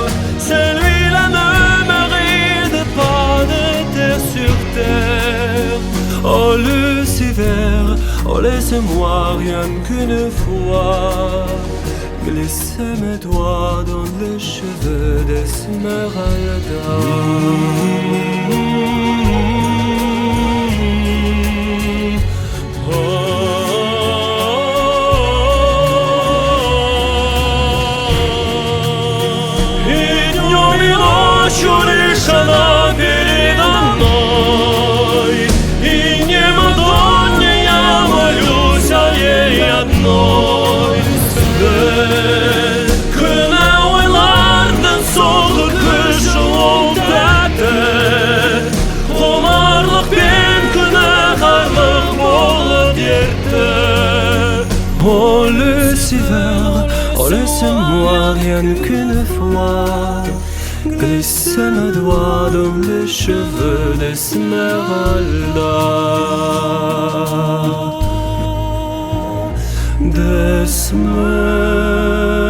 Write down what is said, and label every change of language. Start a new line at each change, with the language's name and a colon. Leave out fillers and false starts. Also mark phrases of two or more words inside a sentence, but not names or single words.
French: Celui-là ne mérite pas de terre sur terre. Oh Lucifer, oh laisse-moi rien qu'une fois glisser mes doigts dans les cheveux d'Esmeralda.
Russian: Ночью лишь она передо мной, и не Мадонне я молюсь, а ей одной.
Kazakh: Күнә ойлардың соғыр күші ол тәтті. Құмарлық пен күнәһарлық болып дертті.
French: Oh Lucifer, oh laisse-moi rien qu'une fois glisser mes doigts dans les cheveux d'Esmeralda. D'Esmeralda.